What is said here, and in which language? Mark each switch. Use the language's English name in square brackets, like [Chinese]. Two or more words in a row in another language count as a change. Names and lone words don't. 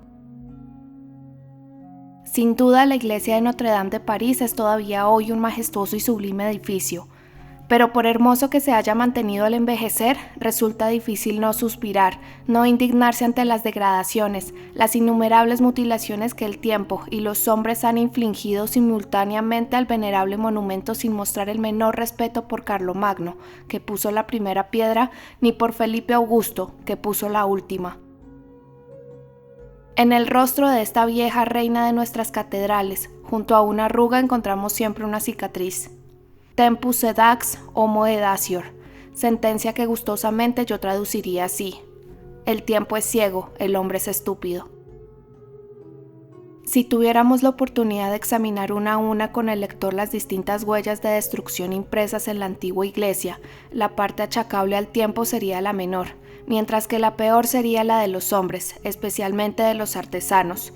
[Spanish] Sin duda, la iglesia de Notre Dame de París es todavía hoy un majestuoso y sublime edificio, pero por hermoso que se haya mantenido al envejecer, resulta difícil no suspirar, no indignarse ante las degradaciones, las innumerables mutilaciones que el tiempo y los hombres han infligido simultáneamente al venerable monumento sin mostrar el menor respeto por Carlomagno, que puso la primera piedra, ni por Felipe Augusto, que puso la última. En el rostro de esta vieja reina de nuestras catedrales, junto a una arruga encontramos siempre una cicatriz. [Latin] Tempus sedax homo edacior, [Spanish] sentencia que gustosamente yo traduciría así: el tiempo es ciego, el hombre es estúpido. Si tuviéramos la oportunidad de examinar una a una con el lector las distintas huellas de destrucción impresas en la antigua iglesia, la parte achacable al tiempo sería la menor, mientras que la peor sería la de los hombres, especialmente de los artesanos.